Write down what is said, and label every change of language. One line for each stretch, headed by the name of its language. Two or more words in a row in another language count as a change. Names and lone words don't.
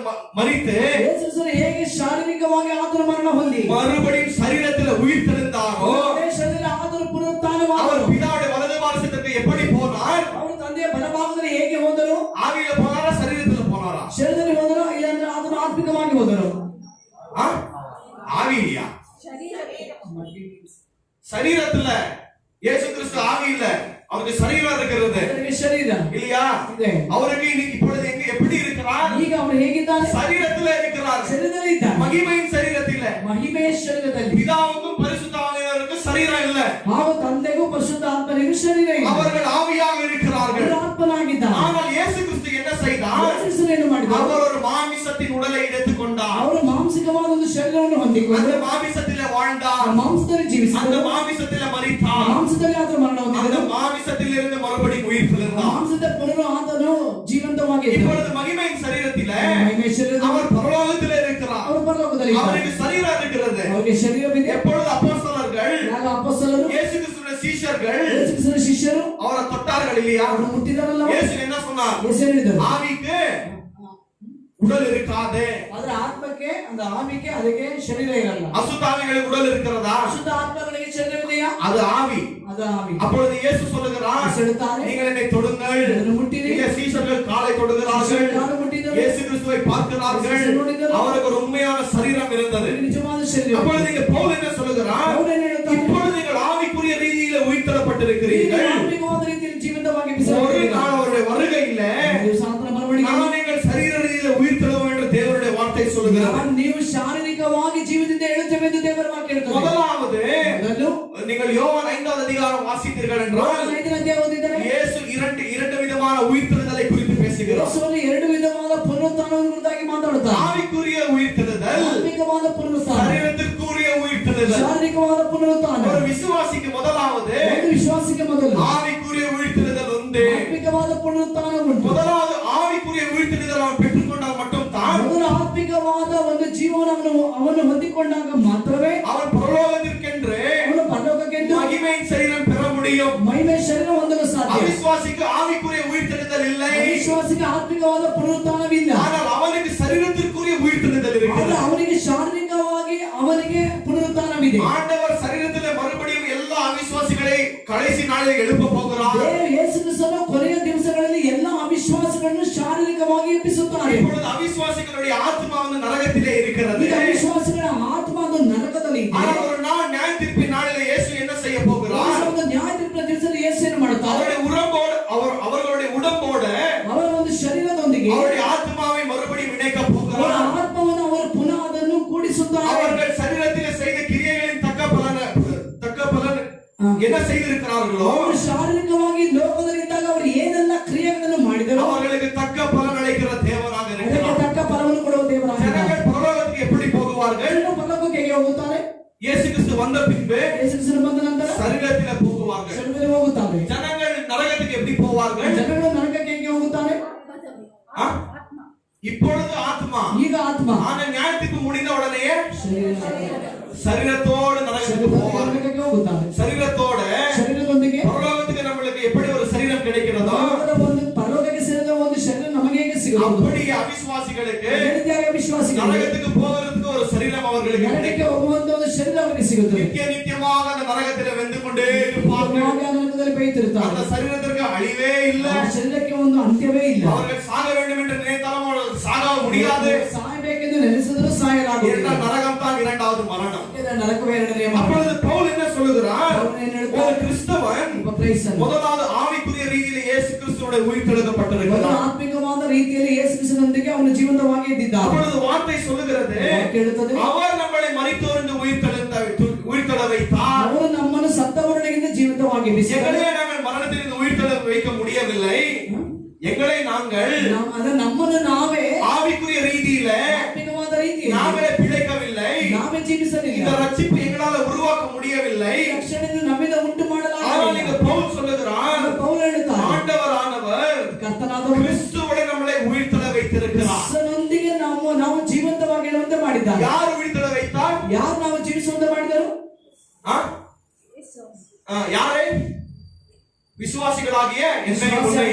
Tamil: மரித்து
Kannada: ಯೇಸು ಕ್ರಿಸ್ತನು ಹೇಗೆ ಶಾರೀರಿಕವಾಗಿ ಆತನು ಮರಣ ಹೊಂದಿ
Tamil: மறுபடியும் சரீரத்தில் உயிர் தெழுந்தாரோ
Kannada: ಅದೇ ಶರೀರ ಆತನು
Tamil: அவர்
Kannada: ಪುನರುತ್ಥಾನವಾದನು.
Tamil: பிதாவுடைய வலது பாரசத்துக்கு எப்படி போனார்?
Kannada: ಅವರು ತಂದೆಯ ಬಲಭಾಗದಲ್ಲಿ ಹೇಗೆ ಹೋದರು?
Tamil: ஆவியில போனாரா சரீரத்துல போனாரா?
Kannada: ಶರೀರದಲ್ಲಿ ಹೋದರು ಇಲ್ಲಾಂದ್ರೆ ಆತನು ಆತ್ಮಿಕವಾಗಿ ಹೋದರು.
Tamil: ஆ? ஆவியியா? சரீரத்துல இயேசு கிறிஸ்து ஆவி இல்ல, அவருக்கு சரீரம் இருக்கிறது
Kannada: ಅವರಿಗೆ ಶರೀರ
Tamil: இல்லையா?
Kannada: ಇದೆ.
Tamil: அவருக்கு இன்னைக்கு இப்பொழுது எங்க எப்படி இருக்கிறார்?
Kannada: ಈಗ ಅವನು ಹೇಗಿದ್ದಾನೆ?
Tamil: சரீரத்துல இருக்கிறார்.
Kannada: ಶರೀರದಲ್ಲಿ ಇದ್ದಾನೆ.
Tamil: மகிமையின் சரீரத்தில்
Kannada: ಮಹಿಮೆಯ ಶರೀರದಲ್ಲಿ.
Tamil: பிதாவுக்கும் பரிசுத்த ஆவியானவருக்கும் சரீரம் இல்ல.
Kannada: ಹಾಗೂ ತಂದೆಗೂ ಪರಿಶುದ್ಧ ಆತ್ಮನಿಗೂ ಶರೀರ ಇಲ್ಲ.
Tamil: அவர்கள் ஆவியாக இருக்கிறார்கள்.
Kannada: ಅವರು ಆತ್ಮನಾಗಿದ್ದಾನೆ.
Tamil: ஆனால் இயேசு கிறிஸ்து என்ன செய்தார்?
Kannada: ಯೇಸು ಕ್ರಿಸ್ತನು ಏನು ಮಾಡಿದ?
Tamil: அவர் ஒரு மாமிசத்தின் உடலை எடுத்துக்கொண்டார்.
Kannada: ಅವರು ಮಾಂಸಿಕವಾದ ಒಂದು ಶರೀರವನ್ನು ಹೊಂದಿಕೊಂಡು
Tamil: அந்த ಮಾಮಿಸத்திலே வாழ்ந்தார்.
Kannada: ಮಾಂಸದಲ್ಲಿ
Tamil: அந்த
Kannada: ಜೀವಿಸಿದರು.
Tamil: மாமிசத்திலே மரித்தார்.
Kannada: ಮಾಂಸದಲ್ಲಿ ಆತನು ಮರಣ
Tamil: அந்த
Kannada: ಹೊಂದಿದರು.
Tamil: மாமிசத்திலிருந்து மறுபடியும் உயிர் தெழுந்தார்.
Kannada: ಮಾಂಸದ ಪುನರು ಆತನು ಜೀವಂತವಾಗಿದ್ದರು.
Tamil: இப்பொழுது மகிமையின் சரீரத்திலே
Kannada: ಮಹಿಮೆಯ ಶರೀರದಲ್ಲಿ
Tamil: அவர் பரலோகத்திலே இருக்கிறார்.
Kannada: ಅವರು ಪರಲೋಕದಲ್ಲಿ ಇದ್ದಾರೆ.
Tamil: அவருக்கு சரீரம் இருக்கிறது.
Kannada: ಅವರಿಗೆ ಶರೀರವಿದೆ.
Tamil: எப்பொழுது அப்போஸ்தலர்கள்
Kannada: ಆಗ ಅಪೊಸ್ತಲರು
Tamil: இயேசு கிறிஸ்துவின் சீஷர்கள்
Kannada: ಯೇಸು ಕ್ರಿಸ್ತನ ಶಿಷ್ಯರು
Tamil: அவரை தொட்டார்கள் இல்லையா?
Kannada: ಅವರು ಮುಟ್ಟಿದರಲ್ಲ.
Tamil: இயேசு என்ன சொன்னார்?
Kannada: ಯೇಸು ಹೇಳಿದರು,
Tamil: ஆவிக்கு உடல் இருக்காது.
Kannada: ಆದ್ರೆ ಆತ್ಮಕ್ಕೆ
Tamil: அந்த ஆவிக்கு
Kannada: ಅದಕ್ಕೆ ಶರೀರ ಇರಲ್ಲ.
Tamil: அசுத்தாவிகளுக்கு உடல் இருக்கிறதா?
Kannada: ಅಶುದ್ಧ ಆತ್ಮಗಳಿಗೆ ಶರೀರವಿದೆಯಾ?
Tamil: அது ஆவி.
Kannada: ಅದು ಆವಿ.
Tamil: அப்பொழுது இயேசு சொல்லுகிறார்,
Kannada: ಯೇಸು ಹೇಳುತ್ತಾರೆ,
Tamil: நீங்கள் என்னை தொடுங்கள்.
Kannada: ಅದನ್ನು ಮುಟ್ಟಿರಿ.
Tamil: இங்கே சீஷர்கள் காலை தொடுகிறார்கள்.
Kannada: ಕಾಲು ಮುಟ್ಟಿದರು.
Tamil: இயேசு கிறிஸ்துவை பார்க்கிறார்கள்.
Kannada: இயேசு ನೋಡಿದರು.
Tamil: அவருக்கு ஒரு உண்மையான சரீரம் இருந்தது.
Kannada: ಅವರಿಗೆ ನಿಜವಾದ ಶರೀರ.
Tamil: அப்பொழுது இங்கே பவுல் என்ன சொல்லுகிறார்?
Kannada: ಪೌಲ ಏನು ಹೇಳುತ್ತಾನೆ?
Tamil: இப்பொழுது நீங்கள் ஆவிக்குரிய ரீதியில உயிர்த்தெழப்பட்டிருக்கிறீர்கள்.
Kannada: ಆತ್ಮಿಕವಾದ ರೀತಿಯಲ್ಲಿ ಜೀವಂತವಾಗಿ
Tamil: ஒரு
Kannada: ಬಿಸಿಲು
Tamil: நாள் அவருடைய வருகையில
Kannada: ದಿವಸ ಆತನ ಮರವಣಿಗೆ
Tamil: நான் நீங்கள் சரீர ரீதியில உயிர்த்தெழுவோம் என்று தேவனுடைய வார்த்தை சொல்லுகிறது.
Kannada: ನೀವು ಶಾರೀರಿಕವಾಗಿ ಜೀವದಿಂದ ಹೇಳುತ್ತೇವೆ ಎಂದು ದೇವರ ವಾಕ್ಯ ಹೇಳುತ್ತದೆ.
Tamil: முதலாவது
Kannada: ಮೊದಲು
Tamil: நீங்கள் யோவான் 5வது அதிகாரம் வாசித்தீர்கள் என்றால்
Kannada: 5ನೇ ಅಧ್ಯಾಯ ಓದಿದರೆ
Tamil: இயேசு இரண்டு விதமான உயிர்த்தெழுதலை குறித்து பேசுகிறார்.
Kannada: ಯೇಸುವನ್ನು ಎರಡು ವಿಧವಾದ ಪುನರುತ್ಥಾನವನ್ನು ಕುರಿತಾಗಿ ಮಾತಾಡುತ್ತಾರೆ.
Tamil: ஆவிக்குரிய உயிர்த்தெழுதல்,
Kannada: ಆತ್ಮಿಕವಾದ ಪುನರುತ್ಥಾನ,
Tamil: சரீரத்திற்குரிய உயிர்த்தெழுதல்.
Kannada: ಶಾರೀರಿಕವಾದ ಪುನರುತ್ಥಾನ.
Tamil: ஒரு விசுவாசிக்கு முதலாவது
Kannada: ಒಂದು ವಿಶ್ವಾಸಕ್ಕೆ ಮೊದಲು
Tamil: ஆவிக்குரிய உயிர்த்தெழுதல் உண்டு.
Kannada: ಆತ್ಮಿಕವಾದ ಪುನರುತ್ಥಾನ ಉಂಟು.
Tamil: முதலாவது ஆவிக்குரிய உயிர்த்தெழுதல் அவன் பெற்றுக்கொண்டால் மட்டும் தான்
Kannada: ಮೊದಲು ಆತ್ಮಿಕವಾದ ಒಂದು ಜೀವನವನ್ನು ಅವನು ಹೊಂದಿಕೊಂಡಾಗ ಮಾತ್ರವೇ
Tamil: அவன் பரலோகத்திற்கென்று
Kannada: ಅವನು ಪರಲೋಕಕ್ಕೆಂದು
Tamil: மகிமையின் சரீரம் பெற முடியும்.
Kannada: ಮಹಿಮೆ ಶರೀರ ಹೊಂದಲು ಸಾಧ್ಯ.
Tamil: அவிசுவாசிக்கு ஆவிக்குரிய உயிர்த்தெழுதல் இல்லை.
Kannada: ವಿಶ್ವಾಸಕ್ಕೆ ಆತ್ಮಿಕವಾದ ಪುನರುತ್ಥಾನವಿಲ್ಲ.
Tamil: ஆனால் அவனுக்கு சரீரத்திற்குரிய உயிர்த்தெழுதல்
Kannada: ಆದರೆ
Tamil: இருக்கிறது.
Kannada: ಅವನಿಗೆ ಶಾರೀರಿಕವಾಗಿ ಅವನಿಗೆ ಪುನರುತ್ಥಾನವಿದೆ.
Tamil: ஆண்டவர் சரீரத்திலே மறுபடியும் எல்லா அவிசுவாசிகளை கடைசி நாளில் எழுப்ப போகிறார்.
Kannada: ಯೇಸು ಕ್ರಿಸ್ತನು ಕೊನೆಯ ದಿವಸಗಳಲ್ಲಿ ಎಲ್ಲ ಅವಿಶ್ವಾಸಗಳನ್ನು ಶಾರೀರಿಕವಾಗಿ ಎಬ್ಬಿಸುತ್ತಾರೆ.
Tamil: இப்பொழுது அவிசுவாசிகளுடைய ஆத்மா வந்து நரகத்திலே இருக்கிறது.
Kannada: ಈಗ ಅವಿಶ್ವಾಸಗಳ ಆತ್ಮ ಅದು ನರಕದಲ್ಲಿ ಇದೆ.
Tamil: ஆனால் ஒரு நாள் நியாய தீர்ப்பின் நாளிலே இயேசு என்ன செய்ய போகிறார்?
Kannada: ಒಂದು ನ್ಯಾಯ ತೀರ್ಪಿನ ದಿವಸದಲ್ಲಿ ಯೇಸು ಏನು ಮಾಡುತ್ತಾರೆ?
Tamil: அவர்களுடைய உடம்போடு
Kannada: ಅವರ ಒಂದು ಶರೀರದೊಂದಿಗೆ
Tamil: அவருடைய ஆத்மாவை மறுபடியும் இணைக்க
Kannada: ಅವರ
Tamil: போகிறார்.
Kannada: ಆತ್ಮವನ್ನು ಅವರು ಪುನಃ ಅದನ್ನು ಕೂಡಿಸುತ್ತಾರೆ.
Tamil: அவர்கள் சரீரத்திலே செய்த கிரியைகளின் தக்க பலன் என்ன செய்திருக்கிறார்களோ
Kannada: ಅವರು ಶಾರೀರಿಕವಾಗಿ ಲೋಕದಲ್ಲಿದ್ದಾಗ ಅವರು ಏನೆಲ್ಲ ಕ್ರಿಯೆಗಳನ್ನು ಮಾಡಿದರು
Tamil: அவர்களுக்கு தக்க பலன் அளிக்கிற தேவனாக
Kannada: ಅದಕ್ಕೆ
Tamil: இருக்கிறார்.
Kannada: ತಕ್ಕ ಫಲವನ್ನು ಕೊಡುವ ದೇವರಾಗಿದ್ದಾರೆ.
Tamil: ஜனங்கள் பரலோகத்துக்கு எப்படி போகுவார்கள்?
Kannada: ಜನರು ಪರಲೋಕಕ್ಕೆ ಹೇಗೆ ಹೋಗುತ್ತಾರೆ?
Tamil: இயேசு கிறிஸ்து வந்த பின்பு
Kannada: ಯೇಸು ಕ್ರಿಸ್ತನು ಬಂದ ನಂತರ
Tamil: சரீரத்திலே போகுவார்கள்.
Kannada: ಶರೀರದಲ್ಲಿ ಹೋಗುತ್ತಾರೆ.
Tamil: ஜனங்கள் நரகத்துக்கு எப்படி போவார்கள்?
Kannada: ಜನಗಳು ನರಕಕ್ಕೆ ಹೇಗೆ ಹೋಗುತ್ತಾರೆ?
Tamil: ஆ? இப்பொழுது ஆத்மா,
Kannada: ಈಗ ಆತ್ಮ
Tamil: ஆனா ஞானத்துக்கு முடிந்த உடனேயே
Kannada: ಶರೀರ
Tamil: சரீரத்தோடு நரகத்துக்கு போவார்கள்.
Kannada: ನರಕಕ್ಕೆ ಹೋಗುತ್ತಾರೆ.
Tamil: சரீரத்தோட
Kannada: ಶರೀರದೊಂದಿಗೆ
Tamil: பரலோகத்துக்கு நம்மளுக்கு எப்படி ஒரு சரீரம் கிடைக்கிறதோ
Kannada: ಒಂದು ಪರಲೋಕಕ್ಕೆ ಸೇರಿದ ಒಂದು ಶರೀರ ನಮಗೆ ಹೇಗೆ ಸಿಗುವುದು?
Tamil: அப்படி அவிசுவாசிகளுக்கு
Kannada: ಅದೇ ರೀತಿಯಾಗಿ ವಿಶ್ವಾಸಿಗಳು
Tamil: நரகத்துக்கு போகிறதுக்கு ஒரு சரீரம் அவர்களுக்கு
Kannada: ನರಕಕ್ಕೆ
Tamil: கிடைக்கும்.
Kannada: ಹೋಗುವಂತ ಒಂದು ಶರೀರ ಅವರಿಗೆ ಸಿಗುತ್ತದೆ.
Tamil: நித்தியமாக அந்த நரகத்திலே வெந்து கொண்டே இருப்பார்கள்.
Kannada: ಯಾವಾಗ ಆ ನರಕದಲ್ಲಿ ಬೇಯುತ್ತಿರುತ್ತಾರೆ.
Tamil: அந்த சரீரத்திற்கு அழிவே இல்லை.
Kannada: ಆ ಶರೀರಕ್ಕೆ ಒಂದು ಅಂತ್ಯವೇ ಇಲ್ಲ.
Tamil: அவர்கள் சாக வேண்டும் என்று நினைத்தாலும் அவர்கள் சாக முடியாது.
Kannada: ಸಾಯಬೇಕೆಂದು ನೆನೆಸಿದರೂ ಸಾಯಲಾಗುವುದಿಲ್ಲ.
Tamil: ஏனென்றால் நரகம் தான் இரண்டாவது மரணம்.
Kannada: ಯಾಕೆಂದರೆ ನರಕವೇ ಎರಡನೆಯ ಮರಣ.
Tamil: அப்பொழுது பவுல் என்ன சொல்லுகிறார்?
Kannada: ಪೌಲನು ಏನು ಹೇಳ್ತಾನೆ?
Tamil: ஒரு கிறிஸ்தவன்
Kannada: ಒಬ್ಬ ಕ್ರೈಸ್ತನು
Tamil: முதலாவது ஆவிக்குரிய ரீதியிலே இயேசு கிறிஸ்துவோட
Kannada: ಒಂದು
Tamil: உயிர்த்தெழுதப்பட்டிருக்கிறார்.
Kannada: ಆತ್ಮಿಕವಾದ ರೀತಿಯಲ್ಲಿ ಯೇಸು ಕ್ರಿಸ್ತನೊಂದಿಗೆ ಅವನು ಜೀವಂತವಾಗಿ ಇದ್ದಿದ್ದಾನೆ.
Tamil: அப்பொழுது வார்த்தை சொல்லுகிறது,
Kannada: ವಾಕ್ಯ ಹೇಳುತ್ತದೆ,
Tamil: அவர் நம்மளை மரித்தோரிலிருந்து உயிர்த்தெழ வைத்தார்.
Kannada: ಅವರು ನಮ್ಮನ್ನು ಸತ್ತವರೊಳಗಿಂದ ಜೀವಂತವಾಗಿ ಎಬ್ಬಿಸಿದರು.
Tamil: எங்களை நாங்கள் மரணத்திலிருந்து உயிர்த்தெழ வைக்க முடியவில்லை. எங்களை நாங்கள்
Kannada: ನಮ್ಮನ್ನು ನಾವೇ
Tamil: ஆவிக்குரிய ரீதியில
Kannada: ಆತ್ಮಿಕವಾದ ರೀತಿಯಲ್ಲಿ
Tamil: நாங்களே பிழைக்கவில்லை.
Kannada: ನಾವೇ ಜೀವಿಸಲಿಲ್ಲ.
Tamil: இந்த ரட்சிப்பு எங்களால உருவாக்க முடியவில்லை.
Kannada: ರಕ್ಷಣೆಯನ್ನು ನಮ್ಮಿಂದ ಉಂಟು
Tamil: ஆனால்
Kannada: ಮಾಡಲಾಗಿಲ್ಲ.
Tamil: இங்க பவுல் சொல்லுகிறார்,
Kannada: ಪೌಲನು ಹೇಳುತ್ತಾನೆ,
Tamil: ஆண்டவரானவர்
Kannada: ಕರ್ತನಾದವನು
Tamil: கிறிஸ்துவோடு நம்மளை உயிர்த்தெழ வைத்திருக்கிறார்.
Kannada: ಕ್ರಿಸ್ತನೊಂದಿಗೆ ನಾವು ಜೀವಂತವಾಗಿ ಇರುವಂತೆ ಮಾಡಿದ್ದಾನೆ.
Tamil: யார் உயிர்த்தெழ வைத்தார்?
Kannada: ಯಾರು ನಾವು ಜೀವಿಸುವಂತೆ ಮಾಡಿದರು?
Tamil: யாரை? விசுவாசிகளாகிய என்னையும் உன்னையும்